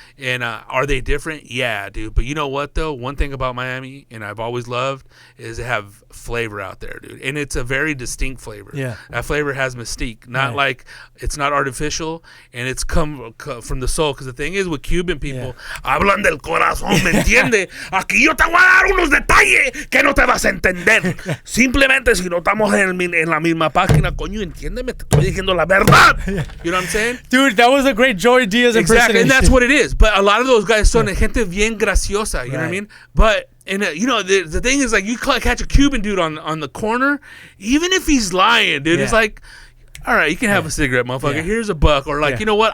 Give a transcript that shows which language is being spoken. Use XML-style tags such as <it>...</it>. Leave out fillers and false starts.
<en>And are they different? Yeah, dude. But you know what though? One thing about Miami, and I've always loved, is they have flavor out there, dude. And it's a very distinct flavor. Yeah. That flavor has mystique. Not like, it's not artificial, and it's come from the soul. Because the thing is with Cuban people,</en> <es>hablan del corazón, ¿me entiende? Aquí yo te voy a dar unos detalles que no te vas a entender. Simplemente si no estamos en la misma página, coño, entiéndeme, te estoy diciendo la verdad.</es> <en>You know what I'm saying? Dude, that was a great Joey Diaz impersonation. Exactly, and that's what it is. But a lot of those guys</en> <es>son gente bien graciosa,</es> <en>you know what I mean? But, and you know, the thing is, like, you catch a Cuban dude on the corner, even if he's lying, dude, it's like, all right, you can have a cigarette, motherfucker. Here's a buck. Or like, you know what?</en>